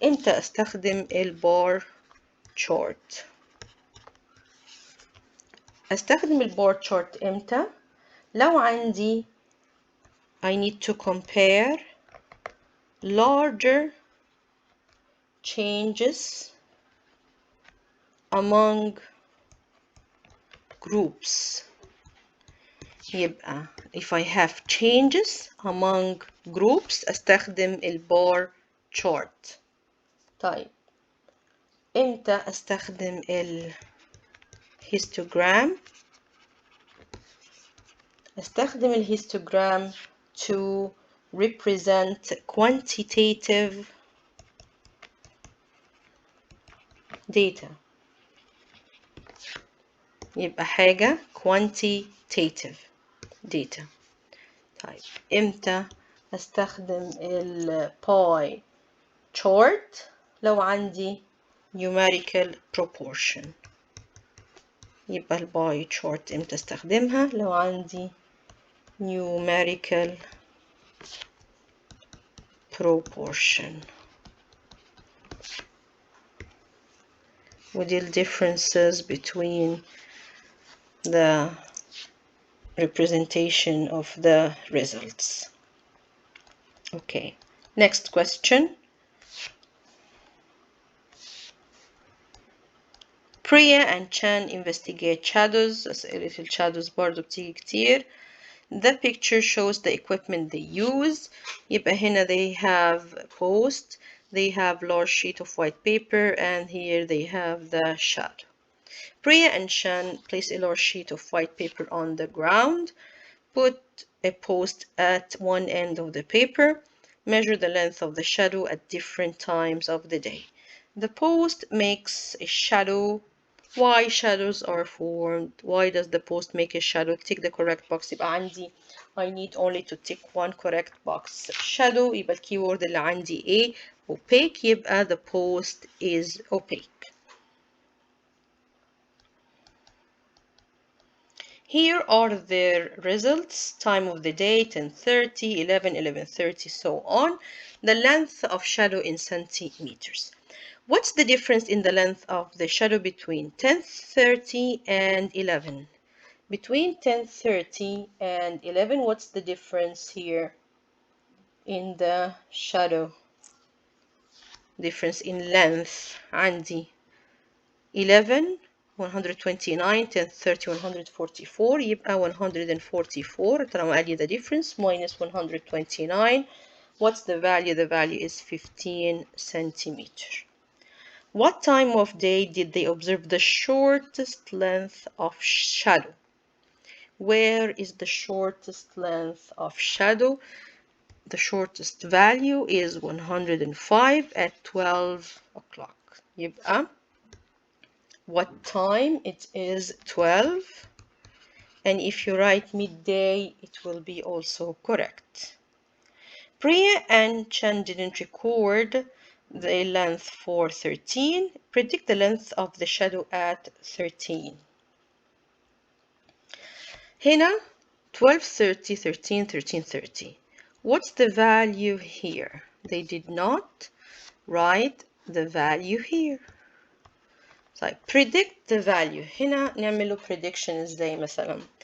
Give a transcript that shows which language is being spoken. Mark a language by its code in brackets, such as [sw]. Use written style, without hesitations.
[ar] امتى استخدم البار chart؟ استخدم البار chart امتى؟ لو عندي [en] I need to compare larger changes among groups. [ar] يبقى [en] if I have changes among groups [ar] استخدم البار [en] chart. [ar] طيب امتى استخدم الهيستوجرام؟ استخدم الهيستوجرام [en] to represent quantitative data. [ar] يبقى حاجة quantitative data. طيب امتى استخدم الباي chart؟ لو عندي [en] numerical proportion. [ar] يبقى الباي chart امتى استخدمها؟ لو عندي [en] numerical proportion. [ar] ودي ال [en] differences between the representation of the results. Okay, next question. Priya and Chan investigate shadows. [ar] أسئلة الشادوز برضو بتيجي كتير. [en] The picture shows the equipment they use. [ar] يبقى هنا [en] they have post, they have large sheet of white paper, and here they have the shadow. Priya and Chan place a large sheet of white paper on the ground. Put a post at one end of the paper. Measure the length of the shadow at different times of the day. The post makes a shadow. Why shadows are formed? Why does the post make a shadow? Tick the correct box. [ar] يبقى عندي [en] I need only to tick one correct box. [ar] Shadow يبقى الكيورد اللي عندي A. [en] Opaque [ar] يبقى [en] the post is opaque. Here are their results. Time of the day 10:30, 11, 11:30, so on. The length of shadow in centimeters. What's the difference in the length of the shadow between 10:30 and 11? Between 10:30 and 11, what's the difference here in the shadow? Difference in length. [ar] عندي 11 129 10:30 144 يبقى 144 طالما قال لي [en] the difference minus [ar] 129. [en] What's the value? The value is 15 centimeter. What time of day did they observe the shortest length of shadow? Where is the shortest length of shadow? The shortest value is 105 at 12 o'clock. [ar] يبقى [en] what time? It is 12. And if you write midday, it will be also correct. Priya and Chan didn't record the length for 13. Predict the length of the shadow at 13. [ar] هنا 12:30, 13, 13:30. [en] What's the value here? They did not write the value here. [ar] طيب [en] predict the value. [ar] هنا نعمله prediction ازاي مثلا.